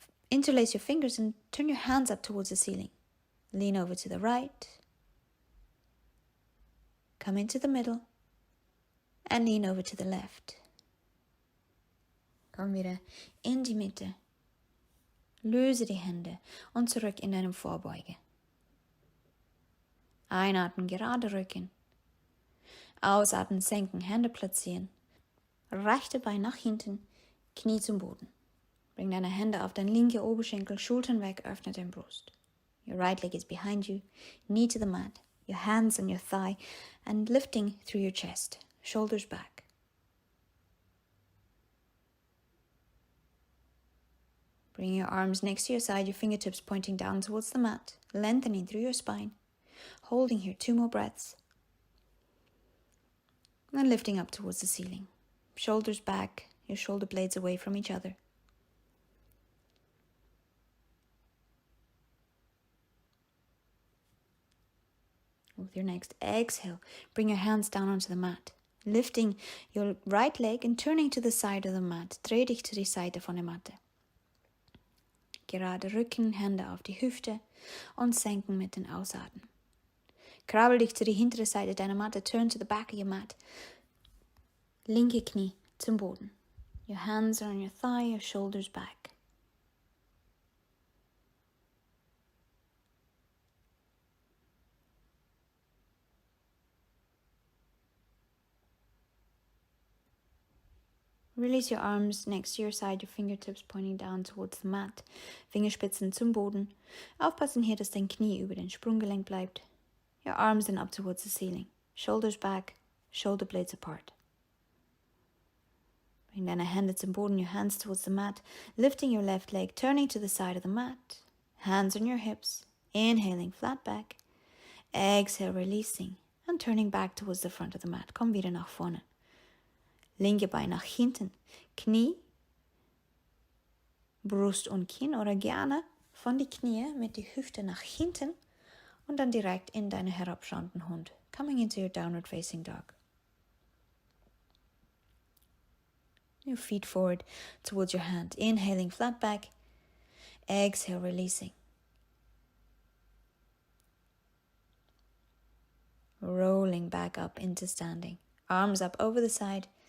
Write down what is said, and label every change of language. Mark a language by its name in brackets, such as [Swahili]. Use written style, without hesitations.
[English] Interlace your fingers and turn your hands up towards the ceiling. Lean over to the right. Come into the middle. And lean over to the left. [German] Komm wieder in die Mitte. Löse die Hände und zurück in deinem Vorbeuge. Einatmen, gerade Rücken. Ausatmen, senken, Hände platzieren. Rechte Bein nach hinten, Knie zum Boden. Bring deine Hände auf dein linke Oberschenkel, Schultern weg, öffne deine Brust. [English] Your right leg is behind you, knee to the mat, your hands on your thigh, and lifting through your chest, shoulders back. Bring your arms next to your side, your fingertips pointing down towards the mat, lengthening through your spine. Holding here 2 more breaths. And lifting up towards the ceiling. Shoulders back, your shoulder blades away from each other. With your next exhale, bring your hands down onto the mat. Lifting your right leg and turning to the side of the mat. [German] Dreh dich zu die Seite von der Matte. Gerade Rücken, Hände auf die Hüfte und senken mit den Ausatmen. Krabbel dich zu die hintere Seite deiner Matte. [English] Turn to the back of your mat. [German] Linke Knie zum Boden. [English] Your hands are on your thigh, your shoulders back. Release your arms next to your side, your fingertips pointing down towards the mat. [German] Fingerspitzen zum Boden. Aufpassen hier, dass dein Knie über den Sprunggelenk bleibt. [English] Your arms then up towards the ceiling. Shoulders back, shoulder blades apart. [German] Bring deine Hände zum Boden, [English] your hands towards the mat. Lifting your left leg, turning to the side of the mat. Hands on your hips. Inhaling, flat back. Exhale, releasing. And turning back towards the front of the mat. [German] Komm wieder nach vorne. Linke Bein nach hinten. Knie Brust und Kinn oder gerne von die Knie mit die Hüfte nach hinten und dann direkt in deinen herabschauenden Hund. [English] Coming into your downward facing dog. Your feet forward towards your hand. Inhaling flat back. Exhale, releasing. Rolling back up into standing. Arms up over the side.